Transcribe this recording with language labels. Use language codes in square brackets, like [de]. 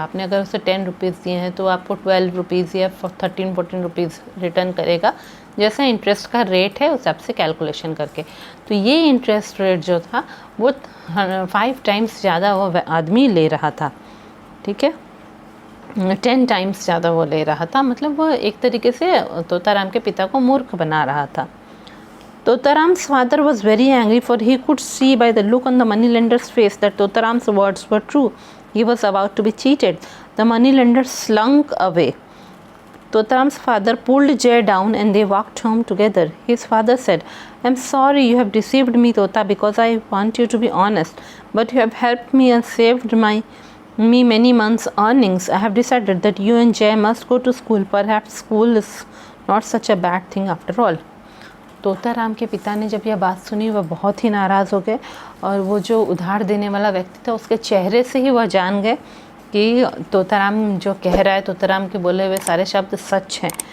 [hi] आपने अगर उसे 10 रुपीज़ दिए हैं तो आपको 12 रुपीज़ या 13-14 रुपीज़ रिटर्न करेगा, जैसा इंटरेस्ट का रेट है उस हिसाब से कैलकुलेशन करके। तो ये इंटरेस्ट रेट जो था वो 5 टाइम्स ज़्यादा वो आदमी ले रहा था। ठीक है, 10 टाइम्स ज़्यादा वो ले रहा था, मतलब वो एक तरीके से तोताराम के पिता को मूर्ख बना रहा था। [en] Totaram's father was very angry, for he could see by the look on the moneylender's face that Totaram's words were true. He was about to be cheated. The moneylender slunk away. Totaram's father pulled Jay down and they walked home together. His father said, I'm sorry you have deceived me, Tota, because I want you to be honest. But you have helped me and saved me many months' earnings. I have decided that you and Jay must go to school. Perhaps school is not such a bad thing after all. [hi] Totaram के पिता ने जब यह बात सुनी वह बहुत ही नाराज़ हो गए, और वो जो उधार देने वाला व्यक्ति था उसके चेहरे से ही वह जान गए कि तोताराम जो कह रहा है, तोताराम के बोले हुए सारे शब्द सच हैं।